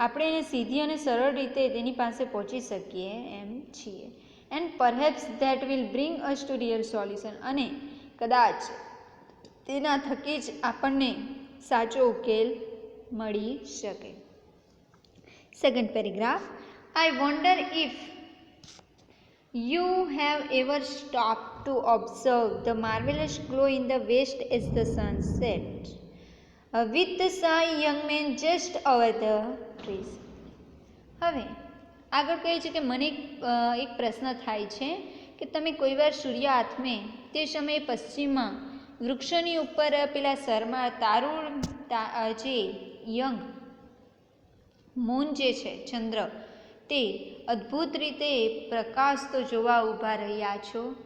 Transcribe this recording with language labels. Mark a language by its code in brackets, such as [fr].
[gu] આપણે એને સીધી અને સરળ રીતે તેની પાસે પહોંચી શકીએ એમ છીએ. [en] And perhaps that will bring us to real solution. [gu] અને કદાચ તેના થકી જ આપણને સાચો ઉકેલ મળી શકે. [en] Second paragraph. I wonder if you have ever stopped to observe the marvelous glow in the west as the sun set, with the shy young man just over the trees. [gu] હવે આગળ કહે છે કે મને એક પ્રશ્ન થાય છે કે તમે કોઈ વાર સૂર્ય આથમે તે સમયે પશ્ચિમમાં વૃક્ષોની ઉપર પેલા શરમાં તારું જે યંગ મૂન જે છે, ચંદ્ર, તે અદ્ભુત રીતે પ્રકાશતો જોવા ઊભા રહ્યા છો.